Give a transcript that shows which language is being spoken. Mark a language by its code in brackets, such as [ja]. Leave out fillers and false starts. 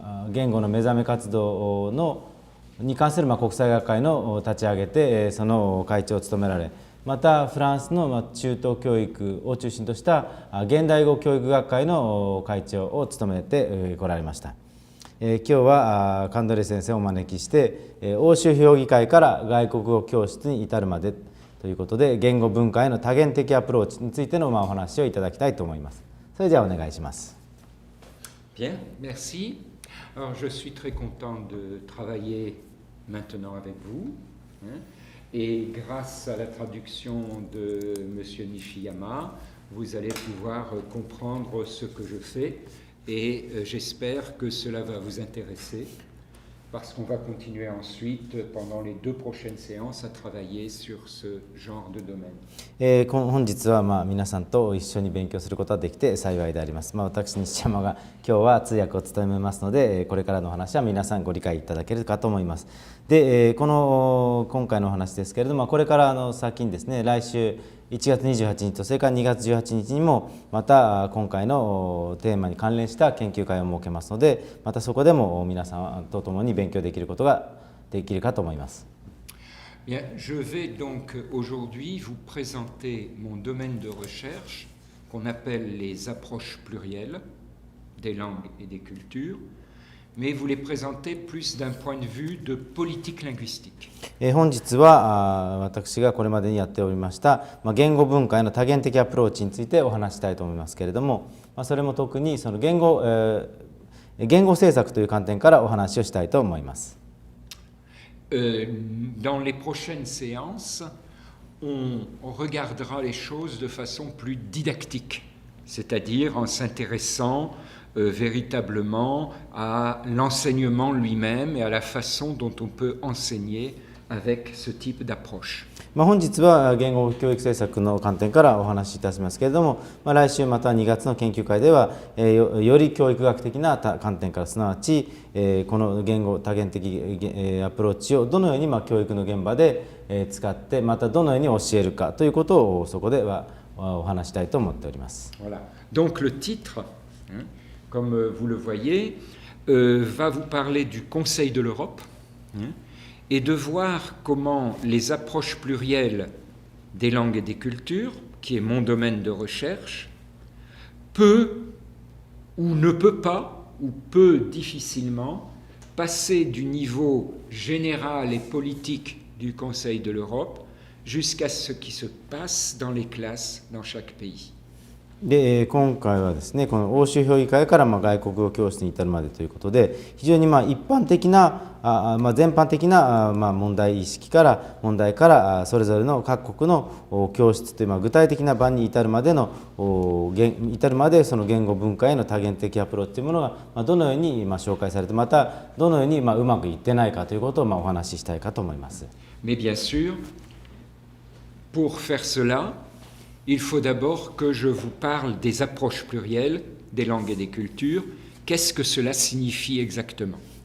[ja] 言語の目覚め活動に関する国際学会の立ち上げてその会長を務められ、またフランスの中等教育を中心とした現代語教育学会の会長を務めてこられました。今日はカンドレ先生をお招きして欧州評議会から外国語教室に至るまでということで、言語文化への多元的アプローチについてのお話をいただきたいと思います。それではお願いします。 [fr] Bien, merci. Alors, je suis très content de travailler maintenant avec vous. Et grâce à la traduction de M. Nishiyama, vous allez pouvoir comprendre ce que je fais. Et j'espère que cela va vous intéresser, parce qu'on va continuer ensuite, pendant les 2 prochaines séances, à travailler sur ce genre de domaine. [ja] 本日は皆さんと一緒に勉強することができて幸いであります。私西山が今日は通訳を務めますので、これからのお話は皆さんご理解いただけるかと思います。で、今回のお話ですけれども、これから先にですね、来週1月28日とそれから2月18日にもまた今回のテーマに関連した研究会を設けますので、またそこでも皆さんと共に勉強できることができるかと思います。 [fr] Bien, je vais donc aujourd'hui vous présenter mon domaine de recherche qu'on appelle les approches plurielles des langues et des cultures, mais vous les présenter plus d'un point de vue de politique linguistique. [ja] 本日は私がこれまでにやっておりました言語文化への多元的アプローチについてお話したいと思いますけれども、それも特にその言語政策という観点からお話をしたいと思います。 [fr] Dans les prochaines séances, on regardera les choses de façon plus didactique, c'est-à-dire en s'intéressant véritablement à l'enseignement lui-même et à la façon dont on peut enseigner avec ce type d'approche. [ja] 本日は言語教育政策の観点からお話しいたしますけれども、来週また2月の研究会ではより教育学的な観点から、すなわちこの言語多元的アプローチをどのように教育の現場で使って、またどのように教えるかということをそこではお話したいと思っております。 [fr] Voilà. Donc le titre, comme vous le voyez, va vous parler du Conseil de l'Europe et de voir comment les approches plurielles des langues et des cultures, qui est mon domaine de recherche, peut ou ne peut pas, ou peut difficilement, passer du niveau général et politique du Conseil de l'Europe jusqu'à ce qui se passe dans les classes dans chaque pays. [ja] で今回はですね、この欧州評議会から外国語教室に至るまでということで、非常に一般的な全般的な問題からそれぞれの各国の教室という具体的な場に至るまでその言語文化への多元的アプローチというものがどのように紹介されて、またどのようにうまくいってないかということをお話ししたいかと思います。 [fr] Mais bien sûr, pour faire cela,il faut d'abord que je vous parle des approches plurielles des langues et des cultures. Qu'est-ce que cela signifie exactement?